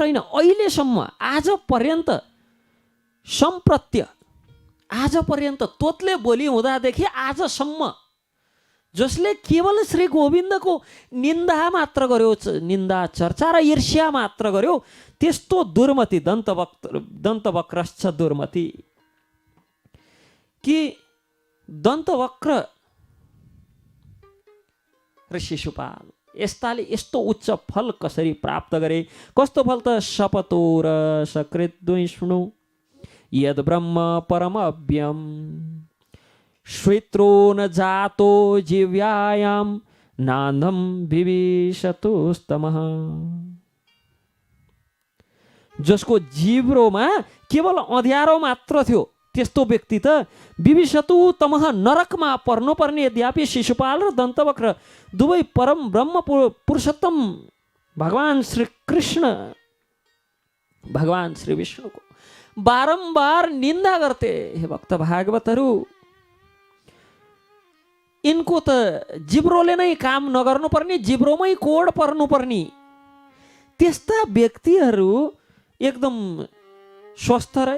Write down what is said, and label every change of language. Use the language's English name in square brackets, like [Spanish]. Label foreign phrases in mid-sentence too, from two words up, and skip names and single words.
[Nepali] होइन, अहिलेसम्म, आज पर्यन्त, सम्प्रत्य, आज पर्यन्त तोतले बोली हुँदादेखि आजसम्म जसले केवल श्री गोविन्दको निन्दा मात्र गर्यो, निन्दा चर्चा र ईर्ष्या मात्र गर्यो, त्यस्तो दुर्मति, [Sanskrit] दन्तवक्रश्च दुर्मति, [Nepali] कि दन्तवक्र र शिशुपाल यस्ताले यस्तो उच्च फल कसरी प्राप्त गरे? कस्तो फल त? [Sanskrit] शपतो र सकृत द्विष्णु यद ब्रह्म परमव्यम श्वेत्रो न जातो जीव्यायाम नान्दम विविशतुस्तमः। [Nepali] जसको जिब्रोमा केवल अँध्यारो मात्र थियो, त्यस्तो व्यक्ति त [Sanskrit] विविशतु तमः, [Nepali] नरकमा पर्नुपर्ने। यद्यपि शिशुपाल र दन्तवक्र दुवै परम ब्रह्म पुरुषोत्तम भगवान श्री कृष्ण, भगवान श्री विष्णुको बारंबार निन्दा गर्थे। हे भक्त भागवतहरू, इनको त जिब्रोले नै काम नगर्नुपर्ने, जिब्रोमै कोड पर्नुपर्ने, त्यस्ता व्यक्तिहरू एकदम स्वस्थ रहे।